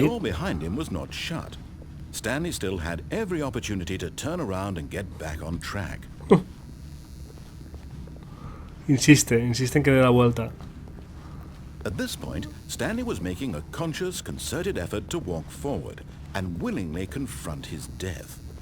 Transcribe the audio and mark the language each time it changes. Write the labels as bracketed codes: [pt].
[en] The door behind him was not shut. Stanley still had every opportunity to turn around and get back on track. [es] Insiste en que dé la vuelta. [en] At this point, Stanley was making a conscious, concerted effort to walk forward and willingly confront his death.